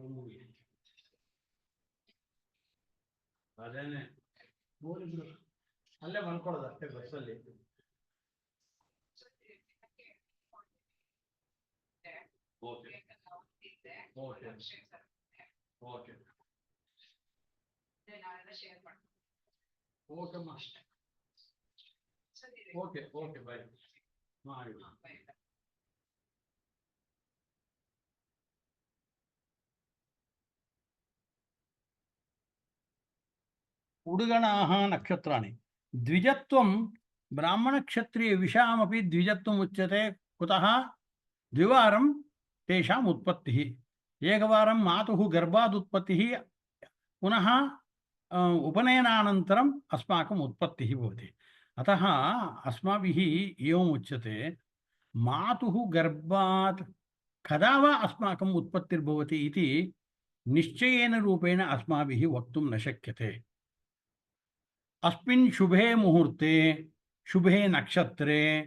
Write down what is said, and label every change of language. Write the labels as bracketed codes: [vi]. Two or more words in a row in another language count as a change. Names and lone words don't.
[kn] ಅದೇನೆ ನೋಡಿದ್ರು ಅಲ್ಲೇ ಮಲ್ಕೊಳ್ಳೋದು ಅಷ್ಟೇ ಬಸ್ಸಲ್ಲಿ [en] okay okay okay [kn] ಓಕೆಮ್ಮ ಓಕೆ ಓಕೆ ಬಾಯ್ ಮಾಡಿ [sa] उडुगणाः नक्षत्राणि द्विजत्वं ब्राह्मणक्षत्रिय विषामपि द्विजत्वम् उच्यते कुतः द्विवारं तेषाम् उत्पत्तिः एकवारं मातुः गर्भात् उत्पत्तिः पुनः उपनयनानन्तरम् अस्माकम् उत्पत्तिः भवति अतः अस्माभिः एवम् उच्यते मातुः गर्भात् कदा वा अस्माकम् उत्पत्तिर्भवति इति निश्चयेन रूपेण अस्माभिः वक्तुं न शक्यते अस्मिन् शुभे मुहूर्ते शुभे नक्षत्रे